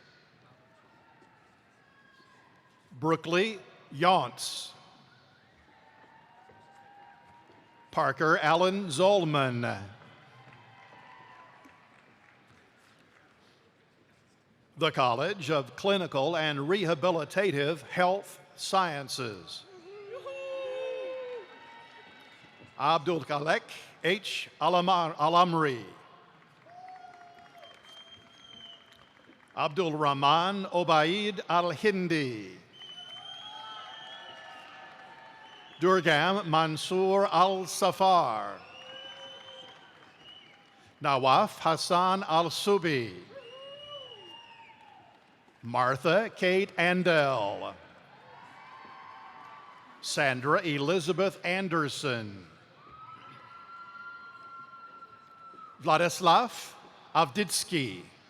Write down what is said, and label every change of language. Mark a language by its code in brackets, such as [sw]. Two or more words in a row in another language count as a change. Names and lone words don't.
[en] Brookley Yonts. Parker Allen Zolman. The College of Clinical and Rehabilitative Health Sciences. Abdul Khalek H. Alamri. Abdul Rahman Obaid Al-Hindi. Durgam Mansoor Al-Safar. Nawaf Hassan Al-Subi. Martha Kate Andel. Sandra Elizabeth Anderson. Vladislav Avditsky.